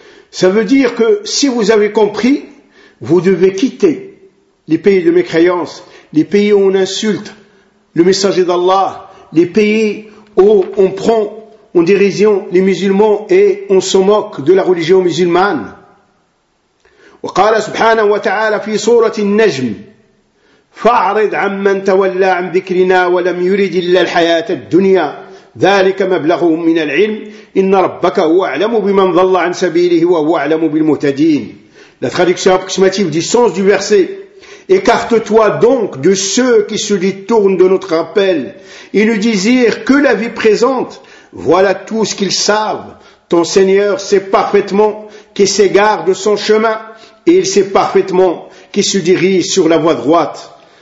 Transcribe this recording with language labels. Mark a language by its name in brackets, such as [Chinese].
[French] Ça veut dire que si vous avez compris, vous devez quitter les pays de mécréance, les pays où on insulte le messager d'Allah, les pays où on prend en dérision les musulmans et on se moque de la religion musulmane. [Arabic] Wa qala subhanahu wa ta'ala fi surati an-najm. فَاعْرِضْ عَمَّنْ تَوَلَّى عَنْ ذِكْرِنَا وَلَمْ يُرِدْ إِلَّا الْحَيَاةَ الدُّنْيَا ذَلِكَ مَبْلَغُهُمْ مِنَ الْعِلْمِ إِنَّ رَبَّكَ هُوَ أَعْلَمُ بِمَنْ ضَلَّ عَنْ سَبِيلِهِ وَهُوَ أَعْلَمُ بِالْمُهْتَدِينَ. [French] La traduction approximative du sens du verset Écarte-toi donc de ceux qui se détournent de notre appel et ne désirent que la vie présente. Voilà tout ce qu'ils savent. Ton Seigneur sait parfaitement qu'il s'égare de son chemin et il sait parfaitement qu'il se dirige sur la voie droite.